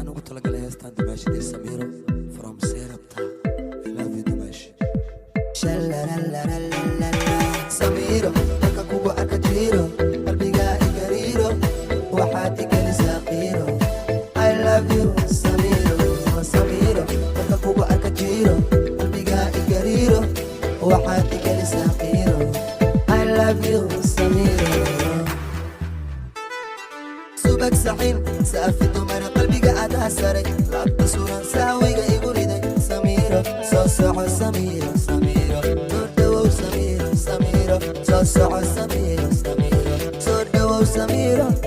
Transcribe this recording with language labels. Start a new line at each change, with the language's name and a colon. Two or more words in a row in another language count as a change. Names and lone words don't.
Somali: talagalay heestaan dumaashadii Samiiro from Serapta.
English: I love you
Somali: dumaash. Samiiro marka kugu arka jiro qalbiga igariiro waxaad igalisaa qiiro.
English: I love you Samiiro.
Somali: Samiiro marka kugu arka jiro qalbiga igariiro waxaad igalisaa qiiro.
English: I love you Samiiro.
Somali: subak saxin saafi dumar qalbiga adaa saray laabta suran saawiga igu riday Samiiro soo soco Samiiro Samiiro soo dhawow Samiiro Samiiro soo soco Samiiro Samiiro soo dhawow Samiiro.